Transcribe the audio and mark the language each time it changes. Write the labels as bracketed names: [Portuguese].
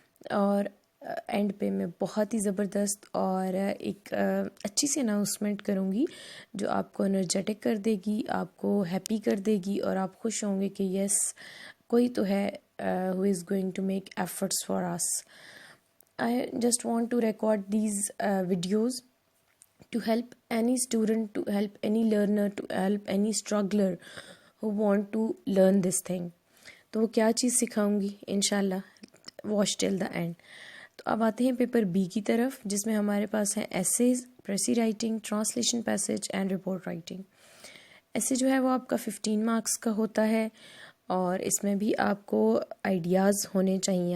[Urdu] اور اینڈ پہ میں بہت ہی زبردست اور ایک اچھی سی اناؤنسمنٹ کروں گی جو آپ کو انرجیٹک کر دے گی، آپ کو ہیپی کر دے گی، اور آپ خوش ہوں گے کہ یس کوئی تو ہے [English] who is going to make efforts for us. I just want to record these videos to help any student, to help any learner, to help any struggler who want to learn this thing. [Urdu] تو وہ کیا چیز سکھاؤں گی انشاءاللہ، [English] Watch till the end. [Urdu] تو اب آتے ہیں پیپر بی کی طرف، جس میں ہمارے پاس ہیں essays, precis writing, translation passage and report writing. ایسے جو ہے وہ آپ کا 15 مارکس کا ہوتا ہے، اور اس میں بھی آپ کو آئیڈیاز ہونے چاہیے.